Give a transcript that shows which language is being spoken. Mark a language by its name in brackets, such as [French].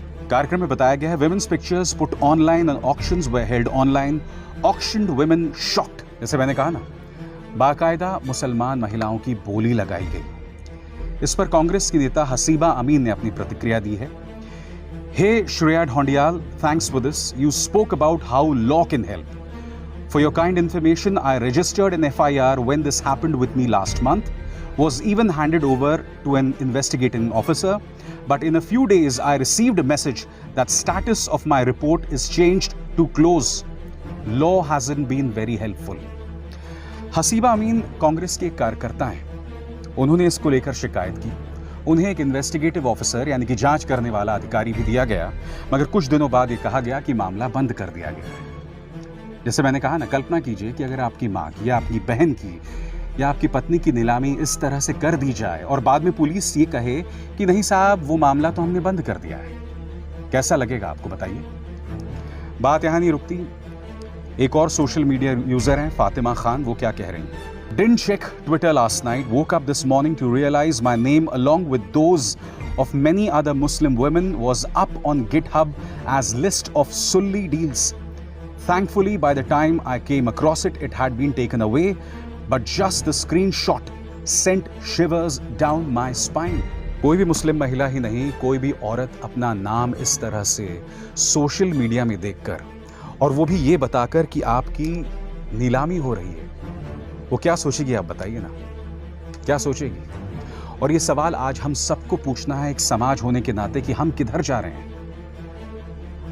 [Hindi] कार्यक्रम में बताया गया है, [English] Women's pictures put online and auctions were held online, auctioned women shocked. [Hindi] जैसे मैंने कहा ना, बाकायदा मुसलमान महिलाओं की बोली लगाई गई। इस पर कांग्रेस की नेता हसीबा अमीन ने अपनी प्रतिक्रिया दी है। हे Shreya Dhoundiyal, [English] Thanks for this. You spoke about how law can help. For your kind information, I registered an FIR when this happened with me last month, was even handed over to an investigating officer, but in a few days I received a message that status of my report is changed to close. Law hasn't been very helpful. [Hindi] Haseeba अमीन कांग्रेस के कार्यकर्ता हैं। उन्होंने इसको लेकर शिकायत की। उन्हें एक इन्वेस्टिगेटिव ऑफिसर यानी कि जांच करने वाला अधिकारी भी दिया गया, मगर कुछ दिनों बाद ये कहा गया कि मामला बंद कर दिया गया है। जैसे मैंने कहा ना, कल्पना कीजिए कि अगर आपकी माँ की या आपकी बहन की या आपकी पत्नी की नीलामी इस तरह से कर दी जाए और बाद में पुलिस ये कहे कि नहीं साहब वो मामला तो हमने बंद कर दिया है, कैसा लगेगा आपको बताइए? बात यहाँ नहीं रुकती। एक और सोशल मीडिया यूजर हैं फातिमा खान, वो क्या कह रही हैं? [English] Didn't check Twitter last night, woke up this morning to realize my name along with those of many other Muslim women was up on GitHub as list of Sulli deals. Thankfully, by the time I came across it, it had been taken away, but just the screenshot sent shivers down my spine. [Hindi] कोई भी मुस्लिम महिला ही नहीं, कोई भी औरत अपना नाम इस तरह से सोशल मीडिया में देखकर, और वो भी ये बताकर कि आपकी नीलामी हो रही है, वो क्या सोचेगी आप बताइए ना, क्या सोचेगी? और ये सवाल आज हम सबको पूछना है एक समाज होने के नाते कि हम किधर जा रहे हैं।